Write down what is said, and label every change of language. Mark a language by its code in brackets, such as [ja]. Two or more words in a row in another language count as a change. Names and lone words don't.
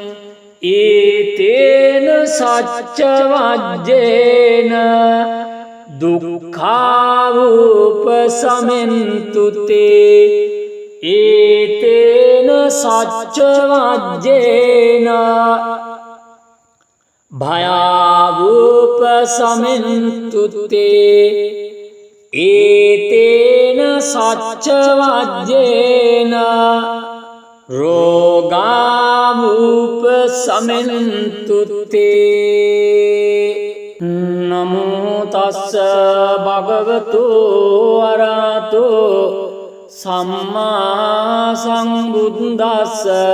[pi] ඒතේන සච්ච වජ්ජේන දුක්ඛාවූපසමෙන්තු තේ ඒතේන සච්ච වජ්ජේන භයාවූපසමෙන්තු තේ ඒතේන සච්ච වජ්ජේන රෝගාවූපසමෙන්තු තේ නමෝ තස්ස භගවතු අරහතු සම්මා සම්බුද්දස්ස